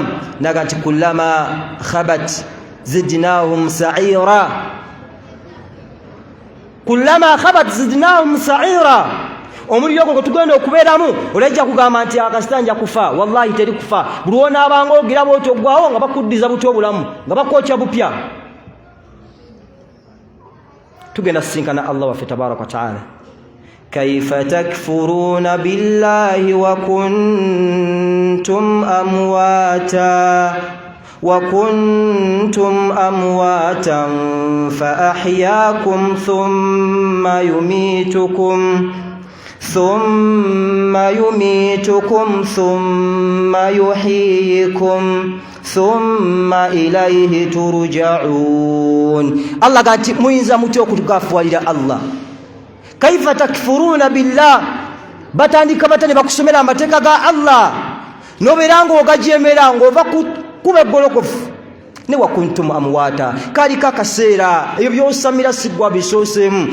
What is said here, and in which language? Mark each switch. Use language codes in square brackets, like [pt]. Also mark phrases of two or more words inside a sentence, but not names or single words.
[lg] naga nti [ar] كلما خبت زدناهم سعيرا كلما خبت زدناهم سعيرا. [lg] omuliro gwo tugenda okubeeramu olajja kugamba nti akasita nja kufa. wallahi teri kufa. buli wonaabanga ogira bwoti oggwawo nga bakuddiza buti obulamu nga bakwokya bupya. tugenda sisinkana Allah waffe [ar] تبارك وتعالى. كيف تكفرون بالله وكنتم أمواتا فأحياكم ثم يميتكم ثم يحييكم ثم إليه ترجعون. [lg] Allah gati muyinza mutyo okutugafuwalira Allah. [ar] كيف تكفرون بالله, [lg] batandika batane bakusomera amateeka ga Allah nobeeranga ogajemera ng'ova kuba eggolokofu. ne [ar] وكنتم أمواتا, [lg] kalika kaseera ebyo byosamira sigwa bisooseemu.